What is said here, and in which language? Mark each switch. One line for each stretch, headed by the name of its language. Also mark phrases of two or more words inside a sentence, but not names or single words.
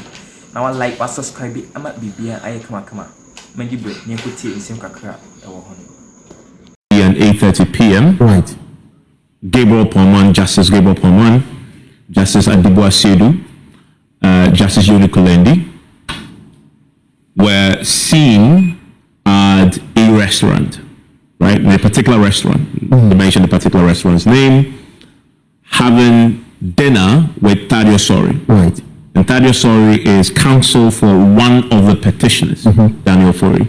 Akan: Na wa like wa subscribe ama bibia Ay3ka. Mangibre ni nkotie insem kakra ewo ho.
English: And 8:30 p.m. Right. Gabriel Pomon, Justice Gabriel Pomon, Justice Adibua-Sedu, Justice Yoni Kulendi were seen at a restaurant, right? In a particular restaurant. They mentioned the particular restaurant's name, having dinner with Thaddeus Sori. Right. And Thaddeus Sori is counsel for one of the petitioners, Daniel Fori.